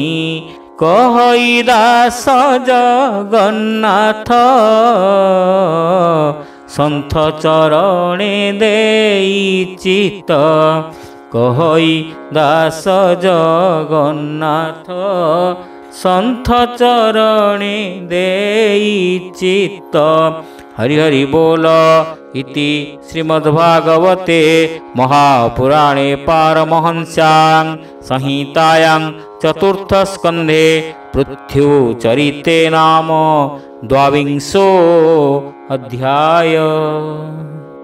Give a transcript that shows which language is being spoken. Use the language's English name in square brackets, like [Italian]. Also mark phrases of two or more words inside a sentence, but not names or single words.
[Odia] କହଇ ଦାସ ଜଗନ୍ନାଥ ସନ୍ଥ ଚରଣେ ଦେଇ ଚିତ। କହଇ ଦାସ ଜଗନ୍ନାଥ ସନ୍ଥ ଚରଣେ ଦେଇ ଚିତ। [Sanskrit] हरि हरि बोल इति श्रीमद्भागवते महापुराणे पारमहंस्यां संहितायां चतुर्थस्कन्धे पृथ्वीचरिते नाम द्वाविंशो अध्याय।